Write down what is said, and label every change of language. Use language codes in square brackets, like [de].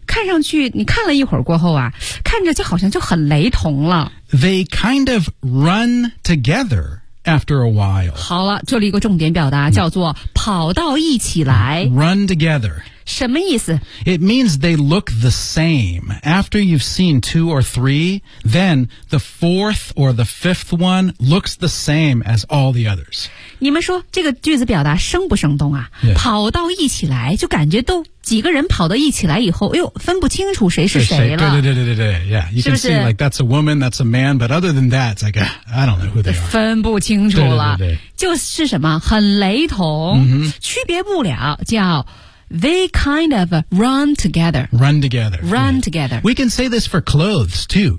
[zh] 看上去你看了一会儿过后啊，看着就好像就很雷同了。 [en] They kind of run together after a while. [zh] 好了，这里一个重点表达叫做跑到一起来。 [en] Run together. [zh] 什么意思？ [en] It means they look the same. After you've seen two or three, then the fourth or the fifth one looks the same as all the others. [zh] 你们说这个句子表达生不生动啊？ [en] Yeah. [zh] 跑到一起来就感觉都几个人跑到一起来以后，哎呦，分不清楚谁是谁了。 [en] 对 ，Yeah， you can [zh] 是不是 [en] ？Like that's a woman, that's a man, but other than that, it's like I don't know who they are. [zh] 分不清楚了，对，就是什么很雷同，区别不了，叫 [en] they kind of run together. Run together. Run together. We can say this for clothes too.